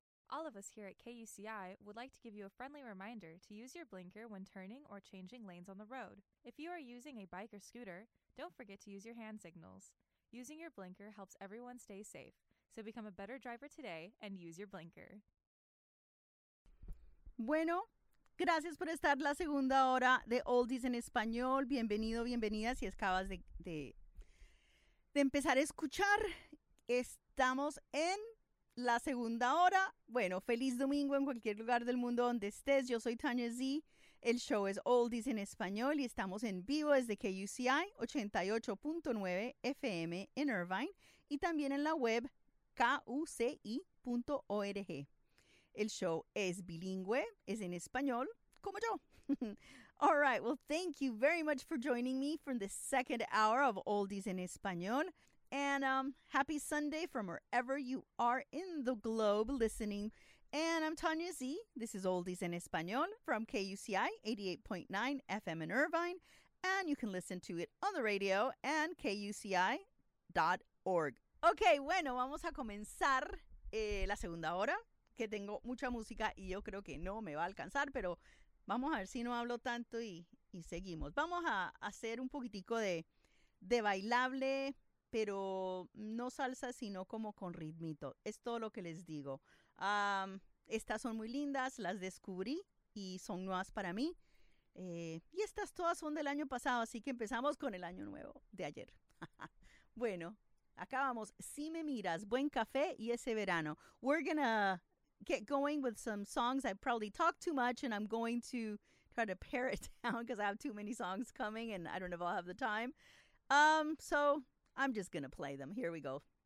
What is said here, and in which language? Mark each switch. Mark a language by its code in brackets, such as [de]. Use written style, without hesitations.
[en] All of us here at KUCI would like to give you a friendly reminder to use your blinker when turning or changing lanes on the road. If you are using a bike or scooter, don't forget to use your hand signals. Using your blinker helps everyone stay safe. So become a better driver today and use your blinker. [es] Bueno, gracias por estar la segunda hora de Oldies en Español. Bienvenido, bienvenida, si acabas de empezar a escuchar. Estamos en la segunda hora. Bueno, feliz domingo en cualquier lugar del mundo donde estés. Yo soy Tanya Z. El show es Oldies en Español y estamos en vivo desde KUCI 88.9 FM en Irvine y también en la web kuci.org. El show es bilingüe, es en español, como yo. [en] All right, well, thank you very much for joining me for the second hour of Oldies en Español. And happy Sunday from wherever you are in the globe listening. And I'm Tanya Z. This is Oldies en Español from KUCI 88.9 FM in Irvine. And you can listen to it on the radio and kuci.org. [es] Ok, bueno, vamos a comenzar la segunda hora, que tengo mucha música y yo creo que no me va a alcanzar, pero vamos a ver si no hablo tanto y seguimos. Vamos a hacer un poquitico de bailable, pero no salsa, sino como con ritmito. Es todo lo que les digo. Estas son muy lindas, las descubrí y son nuevas para mí. Y estas todas son del año pasado, así que empezamos con el año nuevo de ayer. Bueno, acá vamos. Si me miras, buen café y ese verano. [en] We're gonna get going with some songs. I probably talk too much and I'm going to try to pare it down because I have too many songs coming and I don't know if I'll have the time. So I'm just gonna play them. Here we go.